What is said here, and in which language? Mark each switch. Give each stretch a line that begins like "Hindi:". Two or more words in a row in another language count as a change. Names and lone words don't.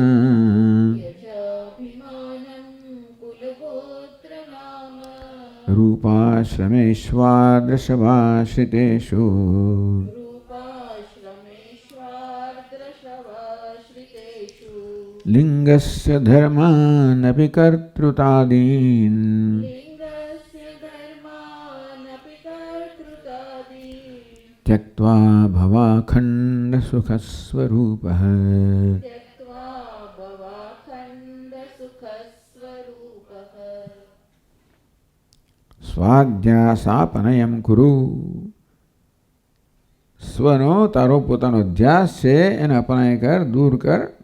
Sanskrit: રૂપાશ્રમેશ્વાદ્રશવાશ્રિતેષુ લિંગસ્ય ધર્માનપી કર્તૃતાદીન त्यक्त्वा भवाखण्ड सुखस्वरूपः
Gujarati: સ્વાધ્યાસાપનયમ કુરુ. સ્વનો તારો પોતાનો અધ્યાસ છે એને અપનય કર, દૂર કર.